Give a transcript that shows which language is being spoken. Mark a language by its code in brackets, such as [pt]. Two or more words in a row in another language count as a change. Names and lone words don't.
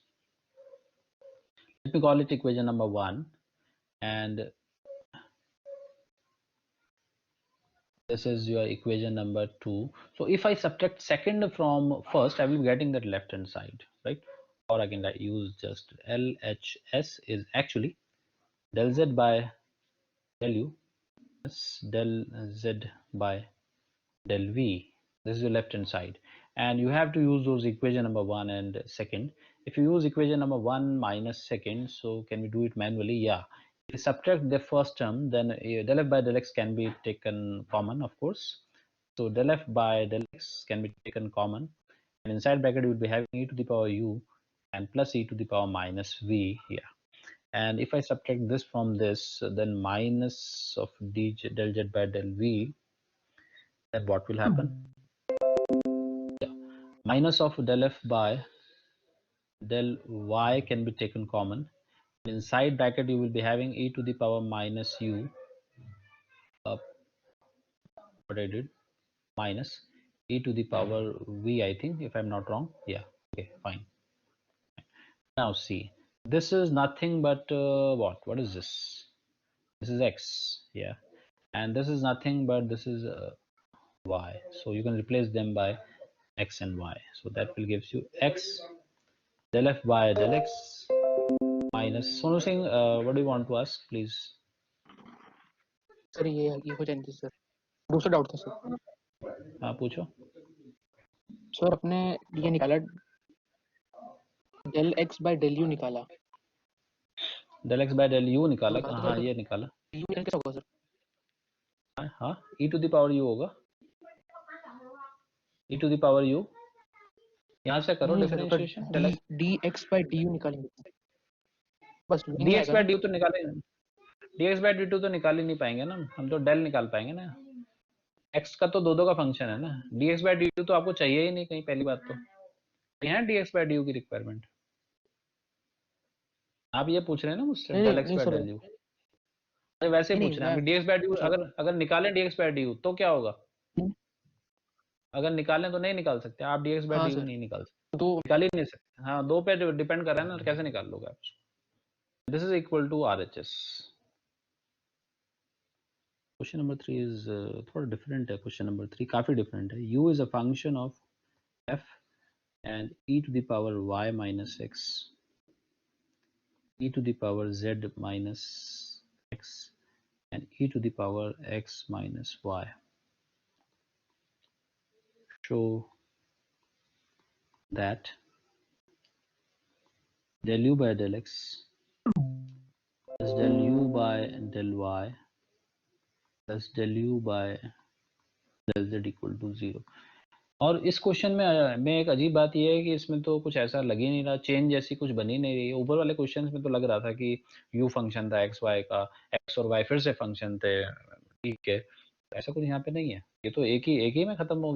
[en] Let me call it equation number 1, and this is your equation number 2. So if I subtract second from first, I will be getting that left hand side, right? Or I can use just LHS is actually del z by del u plus del z by del v. This is the left hand side, and you have to use those equation number 1 and second. If you use equation number 1 minus second, so can we do it manually? Yeah. If you subtract the first term, then del f by del x can be taken common, of course. So del f by del x can be taken common, and inside bracket you will be having e to the power u and plus e to the power minus v here. And if I subtract this from this, then minus of del z by del v, then what will happen? Minus of del f by del y can be taken common. Inside bracket you will be having e to the power minus u, what I did, minus e to the power v, I think, if I'm not wrong. Yeah, okay, fine. Now see, this is nothing but what is this? This is x, yeah, and this is nothing but this is y. So you can replace them by x and y. So that will gives you x del f by del x minus Sonu Singh, what do you want to ask, please? [hi] सर ये हो जाएंगे सर. दूसरा डाउट था सर. हाँ पूछो. सर अपने ये निकाला [en] del x by del u [hi] निकाला. [en] del x by del u निकाला. [hi] तो हाँ ये निकाला. u कैसे होगा सर? [en] हाँ e to the power u होगा. e to the power u. [hi] यहाँ से करो डिफरेंशिएशन. [en] dx by du निकालेंगे. बस dx by du [hi] तो निकालेंगे. [en] dx by dt [hi] तो निकाल ही नहीं पाएंगे ना हम, तो del निकाल पाएंगे ना. x का तो दो का फंक्शन है ना. [en] dx by dt [hi] तो आपको चाहिए ही नहीं कहीं, पहली बात तो यहाँ [en] dx by du [hi] की रिक्वायरमेंट. आप ये पूछ रहे हैं ना मुझसे [en] del x by del u. [hi] अरे वैसे ही पूछ रहे हैं. [en] dx by du [hi] अगर निकालें [en] dx by du [hi] तो क्या होगा? अगर निकालें तो नहीं निकाल सकते आप. [en] dx by du [hi] नहीं निकाल सकते, तो निकाल ही नहीं सकते. हाँ, दो पे डिपेंड कर रहा है ना, कैसे निकाल लोगे आप? [en] this is equal to RHS. question number 3 is [hi] थोड़ा डिफरेंट है. [en] question number 3 [hi] काफी डिफरेंट है. [en] u is a function of f and e to the power y minus x, e to the power z minus x, and e to the power x minus y. Show that del u by del x plus del u by del y plus del u by del z equal to 0. [hi] और इस क्वेश्चन में एक अजीब बात यह है कि इसमें तो कुछ ऐसा लग ही नहीं रहा, चेंज जैसी कुछ बनी नहीं रही है. ऊपर वाले क्वेश्चन में तो लग रहा था कि u फंक्शन था एक्स वाई का, एक्स और y फिर से फंक्शन थे, ठीक है. ऐसा कुछ यहाँ पे नहीं है. ये तो एक ही में खत्म हो गया.